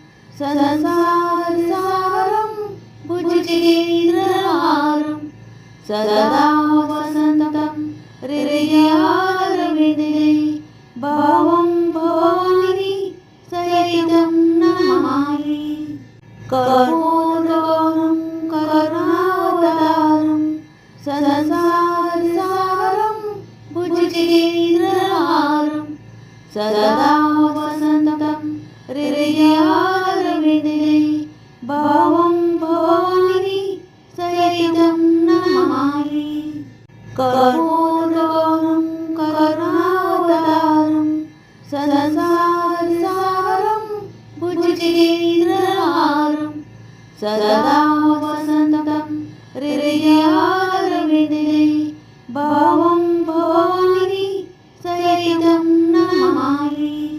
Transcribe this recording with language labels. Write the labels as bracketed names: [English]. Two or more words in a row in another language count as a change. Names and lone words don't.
[Sanskrit] సదసాగరం భుజగేంద్రహారం సదా వసంతం హృదయారవిందే భావం భవాని సహితం నమామి కర్పూరగౌరం కరుణావతారం సదసా सदा वसन्तं हृदयारविन्दे भावं भवानी सहितं नमामि। कपूरगौरं करुणावतारं संसारसारं भुजगेन्द्रहारं सदा वसन्तं हृदयारविन्दे भावं भवानी सहितं नमामि।